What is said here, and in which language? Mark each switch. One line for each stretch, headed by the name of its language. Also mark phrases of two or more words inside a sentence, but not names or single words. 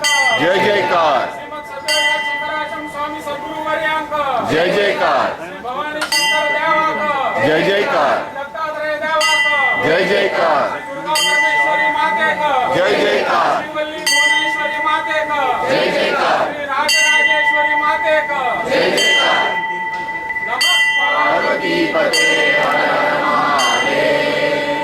Konkani: जय जयकार श्रीमद सत्यव्रत शंकराश्रम स्वामी सद्गुरु वर्यांक जय जयकार भवानी शंकर देवाक जय जयकार दत्तात्रेय देवाक जय जयकार दुर्गा परमेश्वरी मातेक जय जयकार श्री वल्ली भुवनेश्वरी मातेक जय जयकार श्री राजराजेश्वरी मातेक जय जयकार
Sanskrit: नमः पार्वती पते हर हर महादेव।